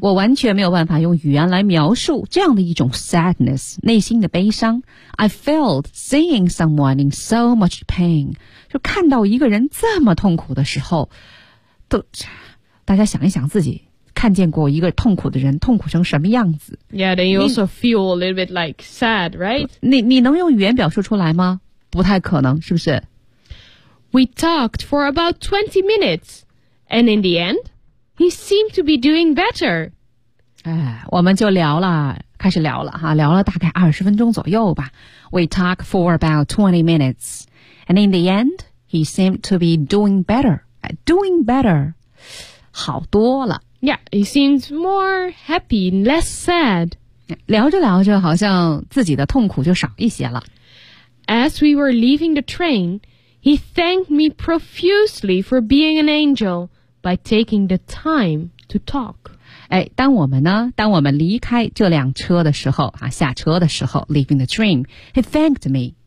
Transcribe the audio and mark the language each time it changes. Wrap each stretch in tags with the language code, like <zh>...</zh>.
<zh>我完全没有办法用语言来描述这样的一种 sadness, 内心的悲伤。</zh> <en>I felt seeing someone in so much pain.</en> <zh>就看到一个人这么痛苦的时候，都大家想一想自己看见过一个痛苦的人痛苦成什么样子。</zh> <en>Yeah, then you also feel a little bit like sad, right?</en> <zh>你能用语言表述出来吗？不太可能，是不是？</zh> <en>We talked for about 20 minutes. And in the end, he seemed to be doing better.</en> <zh>哎，我们就聊了，开始聊了哈，聊了大概20分钟左右吧。</zh> <en>We talked for about 20 minutes. And in the end, he seemed to be doing better. Doing better.</en> <zh>好多了。</zh> <en>Yeah, he seemed more happy, less sad.</en> <zh>聊着聊着，好像自己的痛苦就少一些了。</zh> <en>As we were leaving the train,He thanked me profusely for being an angel by taking the time to talk.</en> <zh>哎，当我们呢，当我们离开这辆车的时候啊，下车的时候 ，</zh> <en>leaving the train, he thanked me.</en>